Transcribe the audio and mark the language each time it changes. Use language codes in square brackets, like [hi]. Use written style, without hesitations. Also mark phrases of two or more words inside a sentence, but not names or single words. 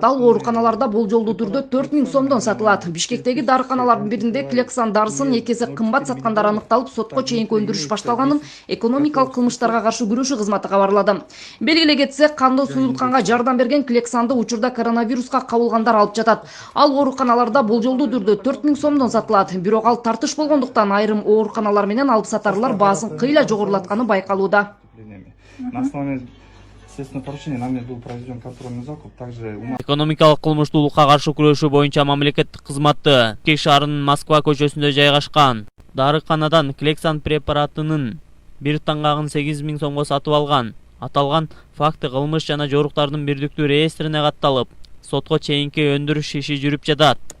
[ky] Ал ооруканаларда болжолдуу түрдө 4000 сомдон сатылат. Бишкектеги дарыканалардын биринде Клексан дарысын 2 эсе кымбат саткандар аныкталып, сотко чейинки өндүрүш башталганын экономикалык кылмыштарга каршы күрөшүү кызматы кабарлады. Белгилей кетсек, канды суюлтканга жардам берген Клександы учурда коронавируска кабылгандар алып жатат. Ал ооруканаларда болжолдуу түрдө 4000 сомдон сатылат. Бирок ал тартыш болгондуктан айрым ооруканалар менен алып сатарлар баасын кыйла жогорулатканы байкалууда. [ru] На основании следственного поручения нами был проведен контрольный закуп, также [ky] экономикалык кылмыштуулукка каршы күрөшүү боюнча мамлекеттик кызматы Бишкек шаарынын Москва көчөсүндө жайгашкан дарыканадан Клексан препаратынын бир таңгагын 8000 сомго сатып алган. Аталган факты кылмыш жана жоруктардын бирдиктүү реестрине катталып, сотко чейинки өндүрүш иши жүрүп жатат.